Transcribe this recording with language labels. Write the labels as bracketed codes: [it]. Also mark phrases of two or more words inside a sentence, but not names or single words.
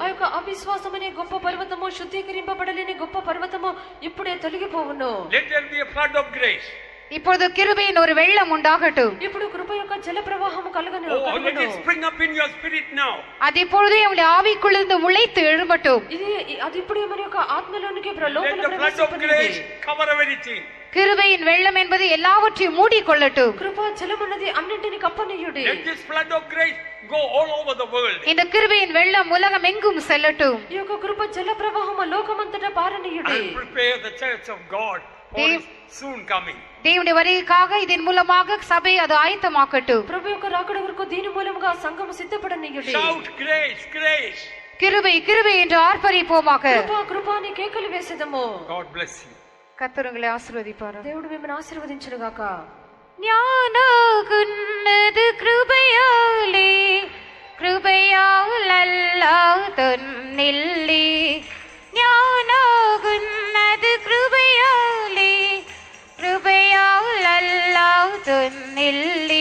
[te] ఆ యొక్క అవిశ్వాసం అనే గొప్ప పర్వతము, శుద్ధీకరింపబడలేని గొప్ప పర్వతము ఇప్పుడే తొలగిపోవును. [en] Let there be a flood of grace. [ta] இப்பொழுது கிருபையின் ஒரு வெள்ளம் உண்டாகட்டும். [te] ఇప్పుడు కృప యొక్క జల ప్రవాహము కలుగను. [en] Oh, let it spring up in your spirit now. [ta] அது இப்பொழுதே உங்களுடைய ஆவிக்குள்ளிருந்து முளைத்து எழும்பட்டும். [te] అది ఇప్పుడు మన యొక్క ఆత్మలోనికి [en] Let the flood of grace cover everything. [ta] கிருபையின் வெள்ளம் என்பது எல்லாவற்றையும் மூடிக்கொள்ளட்டும். [te] కృప జలమున్నది అన్నింటిని కప్పనీయుడి. [en] Let this flood of grace go all over the world. [ta] இந்த கிருபையின் வெள்ளம் உலகம் எங்கும் செல்லட்டும். [te] ఈ యొక్క కృప జల ప్రవాహము లోకమంతటా పారనీయుడి. [en] And prepare the church of God for his soon coming. [ta] தேவனுடைய வருகைக்காக இதன் மூலமாக சபை அது ஆயத்தமாக்கட்டும். [te] ప్రభు యొక్క రాకడ వరకు దీని మూలముగా సంఘము సిద్ధపడనీయుడి. [en] Shout grace, grace. [ta] கிருபை, கிருபை என்று ஆர்ப்பரிப்போமாக. [te] కృప, కృప అని కేకలు వేసేదము. [en] God bless you. [ta] கர்த்தர் உங்களை ஆசீர்வதிப்பார். [te] దేవుడు మిమ్మల్ని ఆశీర్వదించును గాక. [ml] ഞാനാകുന്നത് കൃപയാലേ, കൃപയാൽ അല്ലാതില്ലേ. ഞാനാകുന്നത് കൃപയാലേ, കൃപയാൽ അല്ലാതില്ലേ.